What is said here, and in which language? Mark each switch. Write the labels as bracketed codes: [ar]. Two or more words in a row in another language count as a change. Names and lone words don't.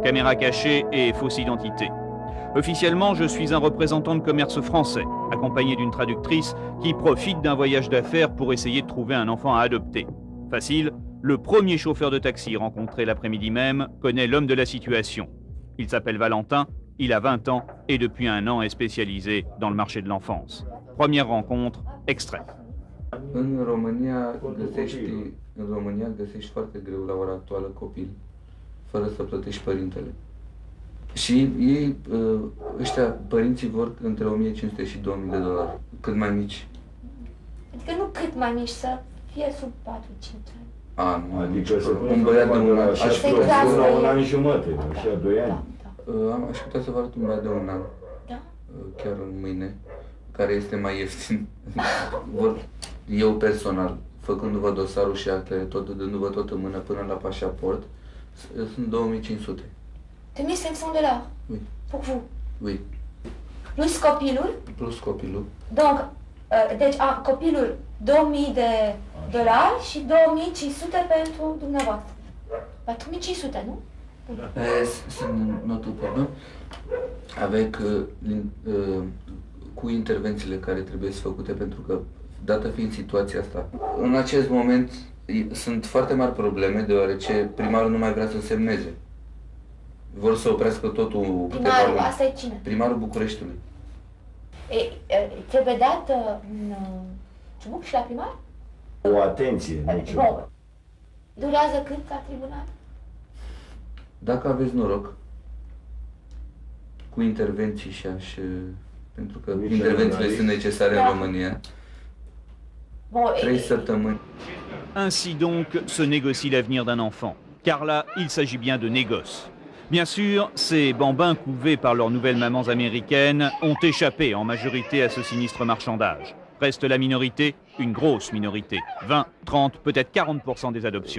[fr] Caméra cachée et fausse identité. Officiellement, je suis un représentant de commerce français, accompagné d'une traductrice qui profite d'un voyage d'affaires pour essayer de trouver un enfant à adopter. Facile, le premier chauffeur de taxi rencontré l'après-midi même connaît l'homme de la situation. Il s'appelle Valentin, il a 20 ans et depuis 1 an est spécialisé dans le marché de l'enfance. Première rencontre, extrait. [ro] În România găsești foarte greu la ora actuală copil, fără să plătești părintele. Și ei, ăștia, părinții vor între 1500 și 2000 de dolari, cât mai mici. Adică nu cât mai mici, să fie sub 4-5 ani. Adică un băiat de 1 an. Aș putea la 1 an și jumătate, așa, 2 ani. Aș putea să vă arăt un băiat de 1 an, chiar mâine, care este mai ieftin. Eu personal, făcându-vă dosarul și actele, dându-vă tot în mână până la pașaport, sunt 2500. 2500 $. [fr] Oui. Pour vous. Oui. [ro] Plus copilul. Plus copilul. Donc, deci copilul 2000 de dolari și 2500 pentru dumneavoastră. 4500, nu? [fr] C'est notre problème avec [ro] cu intervențiile care trebuie să făcute, pentru că, dată fiind situația asta, în acest moment sunt foarte mari probleme, deoarece primarul nu mai vrea să semneze. Vor să oprească totul. Primarul, asta e cine? Primarul Bucureștiului. Trebuie dat un ciubuc și la primar? O atenție, nu ciubuc. Durează cât la tribunal? Dacă aveți noroc, cu intervenții și pentru că intervențiile sunt necesare în România. 3 săptămâni. [fr] Ainsi donc se négocie l'avenir d'un enfant. Car là, il s'agit bien de négoce. Bien sûr, ces bambins couvés par leurs nouvelles mamans américaines ont échappé en majorité à ce sinistre marchandage. Reste la minorité, une grosse minorité, 20, 30, peut-être 40% des adoptions.